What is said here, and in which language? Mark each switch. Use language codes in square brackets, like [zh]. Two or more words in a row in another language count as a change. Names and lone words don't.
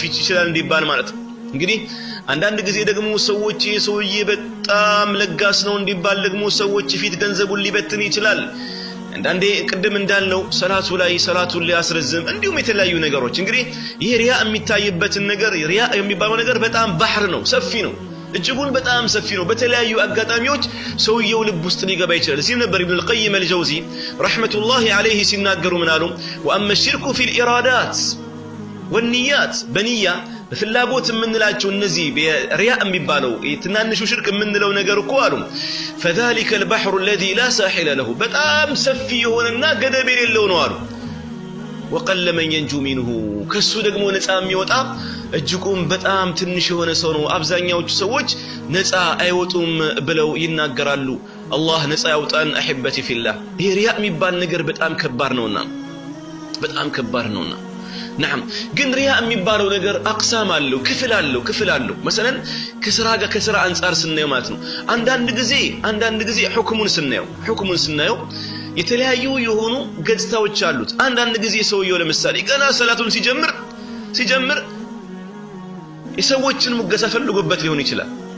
[am] ይችላል እንዲባል ማለት ነው እንግዲህ አንዳንድ ጊዜ ደግሞ ሰዎች የሰውዬ በጣም ለጋስ ነው እንዲባል ደግሞ ሰዎች ፊት ገንዘቡን ሊበትን ይችላል አንዳንዴ ቅድም እንዳልነው ሰላቱን ሊያስረዝም እንዲሁም የተለያዩ ነገሮች እንግዲህ ይሄ ሪያ የሚታይበትን ነገር ሪያ የሚባለው ነገር በጣም ባህር ነው ሰፊ ነው እጅጉን በጣም ሰፊ ነው በተለያዩ አጋጣሚዎች ሰውየው ልብ ውስጥ ሊገባ ይችላል ሲል ነበር ኢብኑ القيم الجوزي [ar] رحمة الله عليه [am] ሲናገሩ ምን አሉ [ar] وأما الشرك في الإرادات [am] والنيات በንያ በፍላጎት የምንላቸው እነዚህ ሪያ የሚባለው ትናንሹ ሽርክ የምንለው ነገር እኮ አሉ [ar] فذلك البحر الذي لا ساحل له [am] በጣም ሰፊ የሆነና ገደብ የሌለው ነው አሉ [ar] وقل من ينجو منه [am] ከሱ ደግሞ ነፃ የሚወጣ እጅጉን በጣም ትንሽ የሆነ ሰው ነው አብዛኛዎቹ ሰዎች ነፃ አይወጡም ብለው ይናገራሉ አላህ ነፃ ያውጣን [ar] احبتي في الله [am] ይሄ ሪያ የሚባል ነገር በጣም ከባድ ነውና نعم ግን ሪያ የሚባለው ነገር አቅሳም አለው ክፍል አለው مثلا ከስራ አንፃር ስናየው ማለት ነው አንዳንድ ጊዜ ሁክሙን ስናየው የተለያዩ የሆኑ ገጽታዎች አሉት አንዳንድ ጊዜ ሰውየው ለምሳሌ ገና ሰላቱን ሲጀምር የሰዎችን ሙገሳ ፈልጎበት ሊሆን ይችላል